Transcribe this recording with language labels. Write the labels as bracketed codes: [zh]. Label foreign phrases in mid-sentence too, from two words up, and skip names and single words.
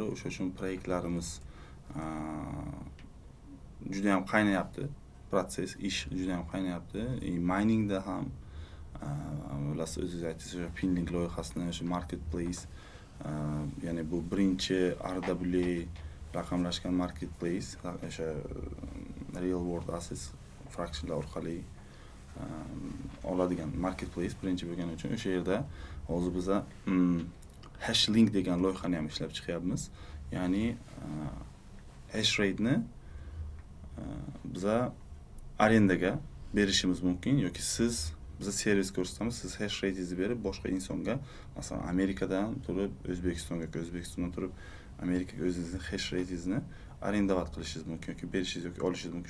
[uz] O'sha uchun proyektlarimiz juda ham qaynayapti. Proses, ish juda ham qaynayapti. Miningda ham bilasiz, o'zingiz aytdingiz, o'sha Pinlink loyihasini, o'sha marketplace, ya'ni bu birinchi RWA raqamlashgan marketplace, o'sha [en] real world assets [uz] fractionlar orqali oladigan marketplace birinchi bo'lgani uchun o'sha yerda hozir biz Hashlink degan loyihani ham ishlab chiqyapmiz. Ya'ni [en] hash rate'ni [uz] biz arendaga berishimiz mumkin yoki siz biz servis ko'rsatamiz, siz [en] hash rate'ingizni [uz] berib boshqa insonga, masalan Amerikadan turib O'zbekistondan turib Amerikaga o'zingizning [en] hash rate'ingizni [uz] arendavat qilishingiz mumkin yoki berishingiz yoki olishingiz mumkin.